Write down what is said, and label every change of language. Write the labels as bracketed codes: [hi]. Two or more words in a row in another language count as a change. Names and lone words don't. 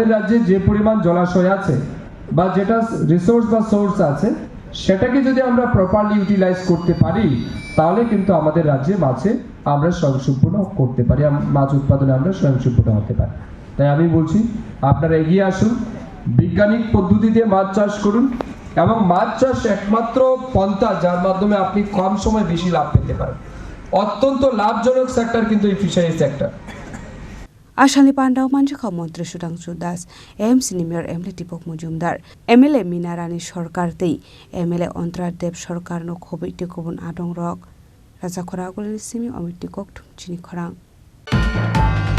[bn] রাজ্যে যে পরিমাণ জলাশয় আছে বা যেটা রিসোর্স বা সোর্স আছে সেটাকে যদি আমরা [en] properly utilize [bn] করতে পারি তাহলে কিন্তু আমাদের রাজ্যে মাছে আমরা স্বয়ংসম্পূর্ণ করতে পারি মাছ উৎপাদনে আমরা স্বয়ংসম্পূর্ণ হতে পারি তাই আমি বলছি আপনারা এগিয়ে আসুন বৈজ্ঞানিক পদ্ধতিতে মাছ চাষ করুন এবং মাছ চাষ একমাত্র পন্থা যার মাধ্যমে আপনি কম সময়ে বেশি লাভ পেতে পারেন অত্যন্ত লাভজনক সেক্টর কিন্তু এই [en] fishery sector [trp] Ashali Pandau Manjaka Montri Sudangsu Das, AIMS Nimer MLA Dibok Mujumdar, MLA Minarani Sorkar Tei, MLA Ontrar Deb Sorkar no Khobai te kubun adong rok, Raja Khoragul Simi Omit Dikok Chini Khorang.